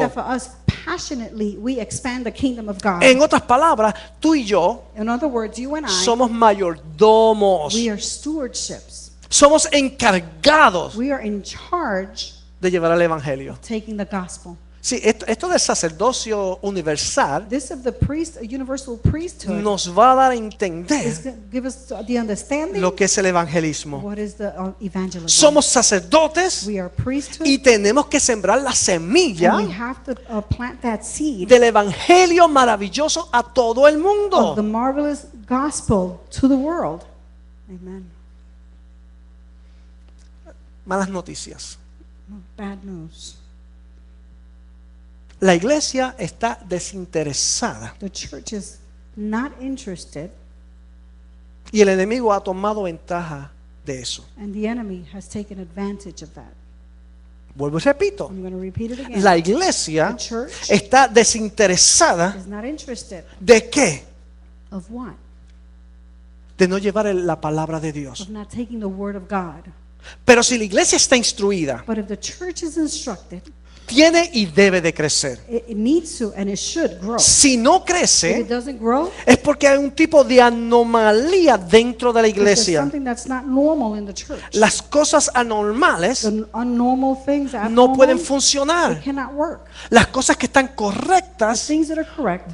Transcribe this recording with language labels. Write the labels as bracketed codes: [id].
[en] that for us passionately we expand the kingdom of God. [es] En otras palabras, tú y yo [en] In other words, you and I, [es] somos mayordomos, [en] we are stewardships. [es] somos encargados [en] We are in charge [es] de llevar el evangelio. [en] of taking the gospel. [es] Sí, esto del sacerdocio universal [en] This of the universal priesthood [es] nos va a dar a [en] is [es] entender [en] going to give us the understanding [es] lo que es el evangelismo. [en] what is the evangelism. [es] Somos sacerdotes [en] We are priesthood, [es] y tenemos que sembrar la [en] and [es] semilla [en] we have to plant that seed [es] del evangelio maravilloso a todo el [en] of the [es] mundo. [en] marvelous gospel to the world. Amen. [es] Malas noticias. [en] Bad news. [es] La iglesia está desinteresada [en] The church is not interested, [es] y el enemigo ha tomado ventaja de eso. [en] and the enemy has taken advantage of that. [es] Vuelvo y repito, [en] I'm going to repeat it again. [es] la iglesia [en] The church [es] está desinteresada [en] is not interested [es] de qué? [en] of what? [es] De no llevar la palabra de Dios. [en] Of not taking the word of God. [es] Pero si la iglesia está instruida, [en] But if the church is instructed, [es] tiene y debe de crecer. [en] it needs to and it should grow. [es] Si no [en] If it [es] crece, [en] doesn't grow, [es] es porque hay un tipo de anomalía dentro de la [en] there's [es] iglesia. [en] something that's not normal in the church. [es] Las cosas anormales [en] The unnormal things, [es] no [en] abnormal, [es] pueden [en] they [es] funcionar. [en] cannot work. [es] Las cosas que están [en] The [es] correctas [en] things that are correct,